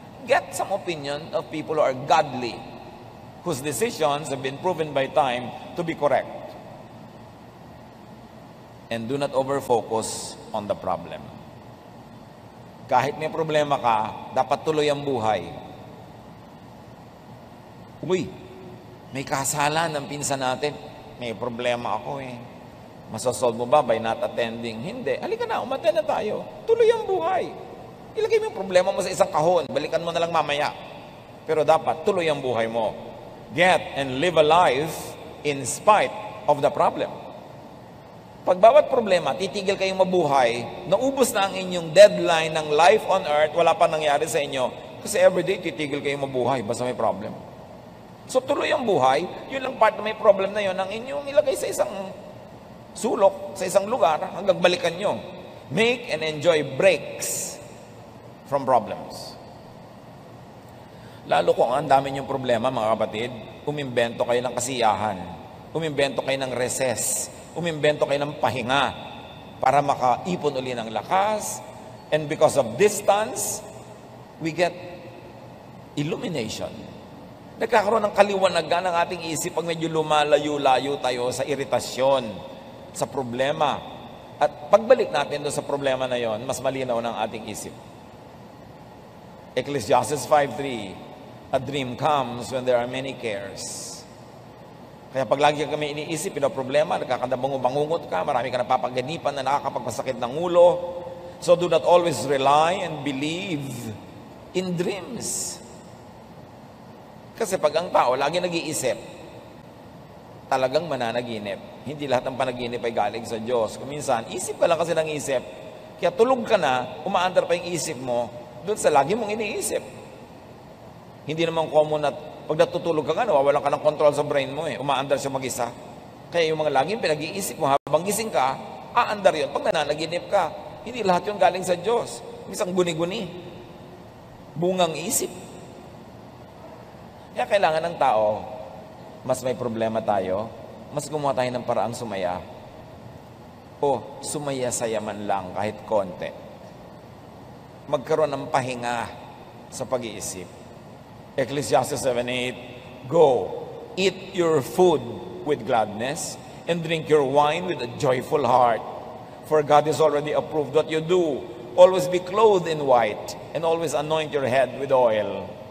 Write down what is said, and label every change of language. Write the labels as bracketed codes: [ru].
[en] Get some opinion of people who are godly, whose decisions have been proven by time to be correct. And do not over-focus on the problem. [tl] Kahit may problema ka, dapat tuloy ang buhay. Uy, may kasalan ng pinsan natin. May problema ako eh. Masasolve mo ba [en] by not attending? [tl] Hindi. Halika na, umattend na tayo. Tuloy ang buhay. Ilagay mo yung problema mo sa isang kahon. Balikan mo na lang mamaya. Pero dapat, tuloy ang buhay mo. [en] Get and live a life in spite of the problem. [tl] Pag bawat problema, titigil kayong mabuhay, naubos na ang inyong deadline ng [en] life on earth, [tl] wala pa nangyari sa inyo. Kasi everyday, titigil kayong mabuhay, basta may problem. So tuloy ang buhay, yun lang part na may problem na yun, ang inyong ilagay sa isang sulok, sa isang lugar, hanggang balikan nyo. [en] Make and enjoy breaks from problems. [tl] Lalo kung ang dami niyong problema, mga kapatid, umimbento kayo ng kasiyahan, umimbento kayo ng recess, umimbento kayo ng pahinga para makaipon uli ng lakas. [en] And because of distance, we get illumination. [tl] Nagkakaroon ng kaliwanagan ng ating isip pag medyo lumalayo-layo tayo sa iritasyon, sa problema. At pagbalik natin doon sa problema na yon, mas malinaw ng ating isip. [en] Ecclesiastes 5:3, a dream comes when there are many cares. [tl] Kaya pag lagi kami iniisip, pinoproblema, nagkakadabangungot ka, marami ka napapaganipan na nakakapagpasakit ng ulo. [en] So do not always rely and believe in dreams. [tl] Kasi pag ang tao lagi nag-iisip, talagang mananaginip. Hindi lahat ng panaginip ay galing sa Diyos. Kung minsan, isip ka lang kasi ng isip. Kaya tulog ka na, umaandar pa yung isip mo, doon sa lagi mong iniisip. Hindi naman common at pag natutulog ka nga, nawawalan ka ng control sa brain mo eh. Umaandar siya mag-isa. Kaya yung mga laging pinag-iisip mo, habang gising ka, aandar yun. Pag nananaginip ka, hindi lahat yun galing sa Diyos. Isang guni-guni. Bungang isip. Kaya kailangan ng tao, mas may problema tayo, mas gumawa tayo ng paraang sumaya. O sumaya-saya man lang kahit konti. Magkaroon ng pahinga sa pag-iisip. [en] Ecclesiastes 7:8, go, eat your food with gladness and drink your wine with a joyful heart. For God has already approved what you do. Always be clothed in white and always anoint your head with oil.